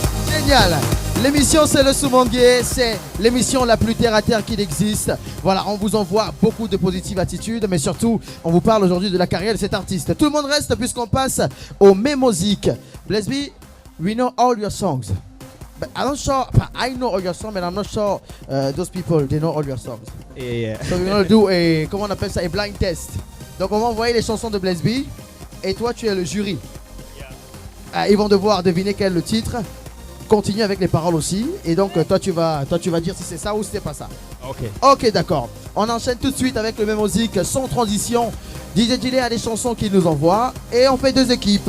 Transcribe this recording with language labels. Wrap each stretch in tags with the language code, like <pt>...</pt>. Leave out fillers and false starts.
<fr>Génial. L'émission c'est le Sous-Monde-Gay, c'est l'émission la plus terre à terre qu'il existe. Voilà, on vous envoie beaucoup de positives attitudes, mais surtout, on vous parle aujourd'hui de la carrière de cet artiste. Tout le monde reste puisqu'on passe au Mémosique.</fr> <en>Blaise B, we know all your songs. But I'm not sure, I know all your songs, but I'm not sure those people, they know all your songs. Yeah. So we're gonna do a,</en> <fr>comment on appelle ça,</fr> <en>a blind test.</en> <fr>Donc on va envoyer les chansons de Blaise B, et toi tu es le jury. Ils vont devoir deviner quel est le titre, continue avec les paroles aussi, et donc toi tu vas dire si c'est ça ou si c'est pas ça. Ok. Ok, d'accord. On enchaîne tout de suite avec le Mémosique sans transition. DJ Gillet a des chansons qu'il nous envoie, et on fait deux équipes.</fr>